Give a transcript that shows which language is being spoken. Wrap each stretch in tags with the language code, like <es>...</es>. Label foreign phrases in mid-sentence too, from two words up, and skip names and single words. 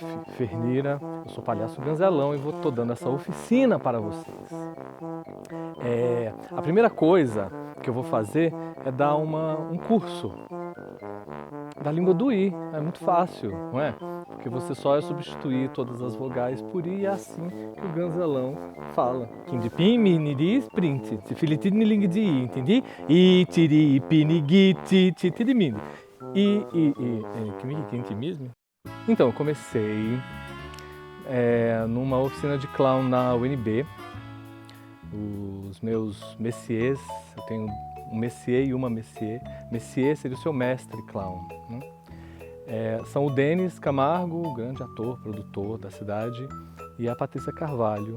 <pt>Ferneira, eu sou palhaço ganzelão e tô dando essa oficina para vocês. A primeira coisa que eu vou fazer é dar um curso da língua do I. É muito fácil, não é? Porque você só é substituir todas as vogais por I e é assim que o ganzelão fala. Kindipim, miniri, sprint, tifilitid, miling de I, entendi? I, tiri, pinigi, ti, titirimini. Que mesmo? Então, eu comecei numa oficina de clown na UNB. Os meus messieurs, eu tenho um messier e uma messier. Messier seria o seu mestre clown, né? São o Denis Camargo, o grande ator, produtor da cidade, e a Patrícia Carvalho.</pt>